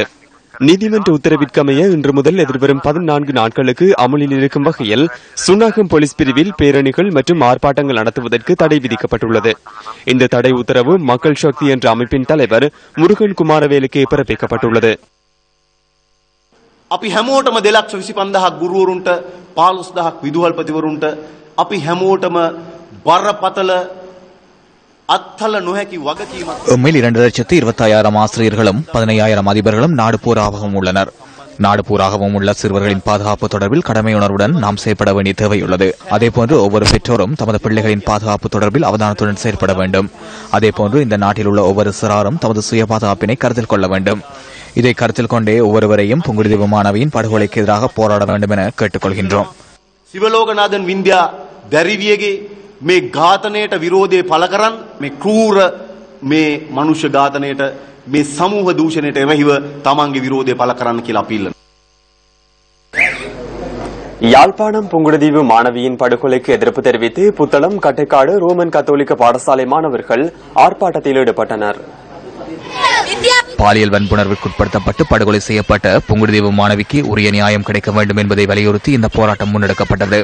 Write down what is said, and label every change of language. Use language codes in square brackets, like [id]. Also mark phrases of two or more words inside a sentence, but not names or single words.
[ta] நீதிமன்ற உத்தரவிற்கமைய இன்று முதல் எதிர்வரும் 14 நாட்களுக்கு அமலில் இருக்கும் வகையில் சுன்னாகம் போலீஸ் பிரிவில் பேரணிகள் மற்றும் ஆர்ப்பாட்டங்கள் நடத்துவதற்கு தடை விதிக்கப்பட்டுள்ளது. இந்த தடை உத்தரவு மக்கள் சக்தி என்ற அமைப்பின் தலைவர் முருகன் குமாரவேலுக்கு பிறப்பிக்கப்பட்டுள்ளது. [si] අපි හැමෝටම 2,25,000ක් ගුරුවරුන්ට 15,000ක් විදුහල්පතිවරුන්ට අපි හැමෝටම බරපතල [ta] எம்மில் 2,25,000 ஆசிரியர்களும் 15,000 அதிபர்களும் நாடு பூராகவும் உள்ளனர். நாடு பூராகவும் உள்ள சிறுவர்களின் பாதுகாப்பு தொடர்பில் கடமையுணர்வுடன் நாம் செயற்பட வேண்டிய தேவையுள்ளது. அதேபோன்று ஒவ்வொரு பெற்றோரும் தமது பிள்ளைகளின் பாதுகாப்பு தொடர்பில் அவதானத்துடன் செயற்பட வேண்டும். அதேபோன்று இந்த நாட்டில் உள்ள ஒவ்வொரு சிறாரும் தமது சுய பாதுகாப்பினை கருத்தில் கொள்ள வேண்டும். இதை கருத்தில் கொண்டே ஒவ்வொருவரையும் புங்குடுதீவு மாணவியின் படுகொலைக்கு எதிராக போராட வேண்டும் என கேட்டுக்கொள்கின்றோம். [si] சிவலோகநாதன் விந்தியா தரிவியகே මේ ඝාතනයට විරෝධය පළ කරන් මේ ක්‍රූර මේ මනුෂ්‍ය ඝාතනයට මේ සමූහ දූෂණයට එවහිව තමන්ගේ විරෝධය පළ කරන්න කියලා අපි ඉල්ලනවා. [ta] யாழ்ப்பாணம் புங்குடுதீவு மாணவியின் படுகொலைக்கு எதிர்ப்பு தெரிவித்து புத்தளம், கட்டைக்காடு ரோமன் கத்தோலிக்க பாடசாலை மாணவர்கள் ஆர்ப்பாட்டத்தில் ஈடுபட்டனர். பாலியல் வன்புணர்வுக்குட்படுத்தப்பட்டு படுகொலை செய்யப்பட்ட புங்குடுதீவு மாணவிக்கு உரிய நியாயம் கிடைக்க வேண்டும் என்பதை வலியுறுத்தி இந்த போராட்டம் முன்னெடுக்கப்பட்டது.